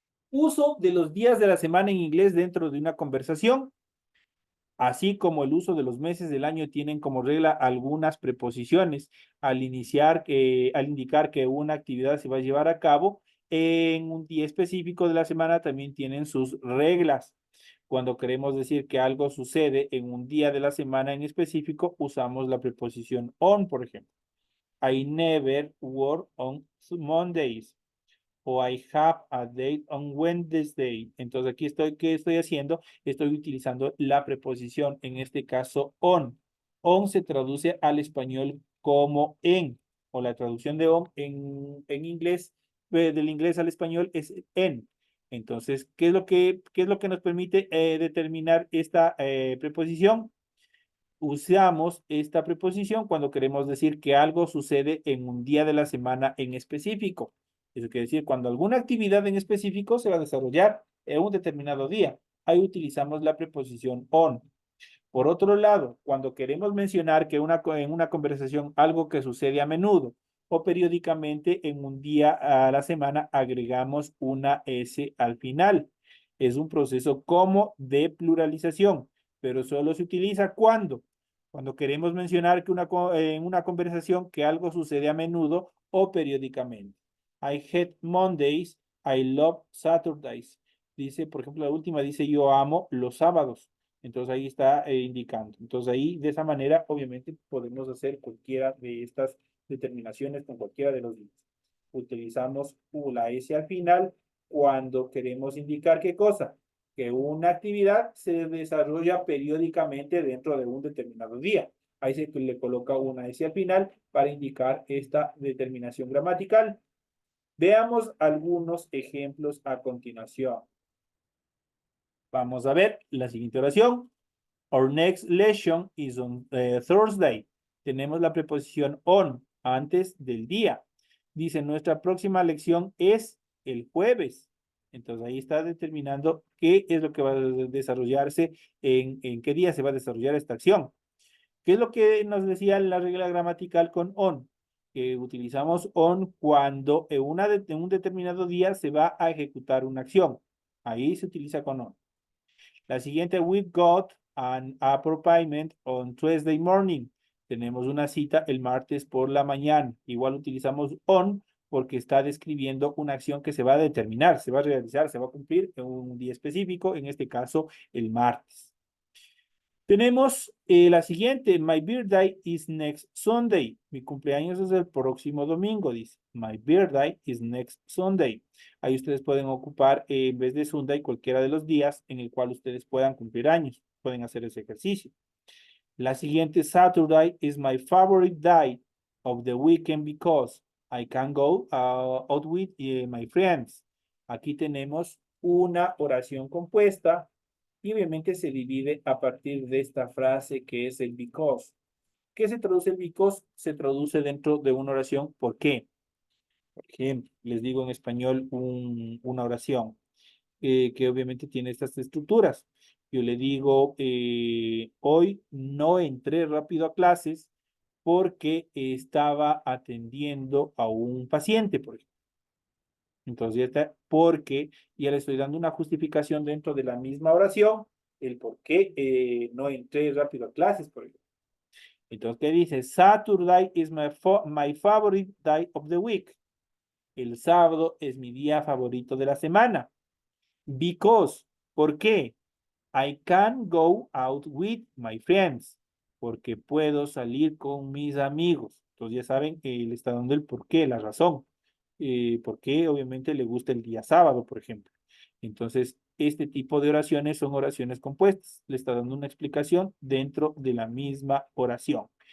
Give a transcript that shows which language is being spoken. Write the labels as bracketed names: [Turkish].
[Spanish] Uso de los días de la semana en inglés dentro de una conversación, así como el uso de los meses del año tienen como regla algunas preposiciones al al indicar que una actividad se va a llevar a cabo en un día específico de la semana también tienen sus reglas. Cuando queremos decir que algo sucede en un día de la semana en específico, usamos la preposición on, por ejemplo. [English] I never work on Mondays. O I have a date on Wednesday. [Spanish] Entonces aquí ¿qué estoy haciendo? Estoy utilizando la preposición, en este caso on. On se traduce al español como en, o la traducción de on en inglés, del inglés al español es en. Entonces, qué es lo que nos permite determinar esta preposición? Usamos esta preposición cuando queremos decir que algo sucede en un día de la semana en específico. Eso quiere decir, cuando alguna actividad en específico se va a desarrollar en un determinado día. Ahí utilizamos la preposición on. Por otro lado, cuando queremos mencionar que en una conversación algo que sucede a menudo o periódicamente en un día a la semana agregamos una S al final. Es un proceso como de pluralización, pero solo se utiliza cuando queremos mencionar que en una conversación que algo sucede a menudo o periódicamente. [English] I hate Mondays, I love Saturdays. [Spanish] Dice, por ejemplo, la última dice yo amo los sábados. Entonces ahí está indicando. Entonces ahí de esa manera obviamente podemos hacer cualquiera de estas determinaciones con cualquiera de los días. Utilizamos la S al final cuando queremos indicar qué cosa, que una actividad se desarrolla periódicamente dentro de un determinado día. Ahí se le coloca una S al final para indicar esta determinación gramatical. Veamos algunos ejemplos a continuación. Vamos a ver la siguiente oración. [English] Our next lesson is on Thursday. [Spanish] Tenemos la preposición on antes del día. Dice, nuestra próxima lección es el jueves. Entonces ahí está determinando qué es lo que va a desarrollarse, en qué día se va a desarrollar esta acción. ¿Qué es lo que nos decía la regla gramatical con on? Que utilizamos on cuando en un determinado día se va a ejecutar una acción. Ahí se utiliza con on. La siguiente, [English] we've got an appointment on Tuesday morning. [Spanish] Tenemos una cita el martes por la mañana. Igual utilizamos on porque está describiendo una acción que se va a determinar, se va a realizar, se va a cumplir en un día específico, en este caso el martes. Tenemos la siguiente, [English] my birthday is next Sunday. [Spanish] Mi cumpleaños es el próximo domingo, dice. [English] My birthday is next Sunday. [Spanish] Ahí ustedes pueden ocupar en vez de Sunday cualquiera de los días en el cual ustedes puedan cumplir años. Pueden hacer ese ejercicio. La siguiente, [English] Saturday is my favorite day of the weekend because I can go out with my friends. [Spanish] Aquí tenemos una oración compuesta y obviamente se divide a partir de esta frase que es el because. ¿Qué se traduce el because? Se traduce dentro de una oración ¿por qué? Por ejemplo, les digo en español una oración que obviamente tiene estas estructuras. Yo le digo, hoy no entré rápido a clases porque estaba atendiendo a un paciente, por ejemplo. Entonces, ya está, porque ya le estoy dando una justificación dentro de la misma oración, el por qué no entré rápido a clases, por ejemplo. Entonces, ¿qué dice? [English] Saturday is my favorite day of the week. [Spanish] El sábado es mi día favorito de la semana. Because, ¿por qué? [English] I can go out with my friends. [Spanish] Porque puedo salir con mis amigos. Entonces ya saben, le está dando el por qué, la razón. Por qué obviamente le gusta el día sábado, por ejemplo. Entonces, este tipo de oraciones son oraciones compuestas. Le está dando una explicación dentro de la misma oración.